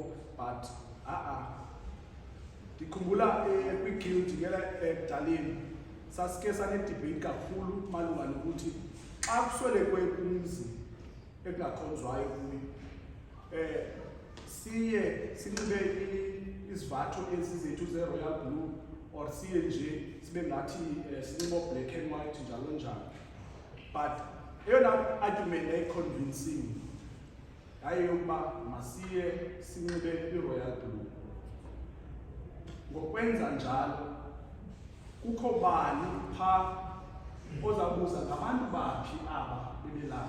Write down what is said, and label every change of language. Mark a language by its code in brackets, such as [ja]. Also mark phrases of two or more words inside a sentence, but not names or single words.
[xh] But ndikhumbula kwi-guild ngela ekudaleni sasike sanedebate kakhulu malunga nokuthi xa kuswelekwe umzi ekungakhonzwayo kuyo siye sinxibe izivatho ezizethu ze- [en] royal blue or [xh] siye nje sibe ngathi sinxibo [en] black and white [xh] njalo njalo. But eyona argument eyiconvincing yaye yokuba masiye sinxibe i- [en] royal blue. [xh] ngokwenza njalo kukho bani pha ozabuza ngabantu baphi aba bebelapha.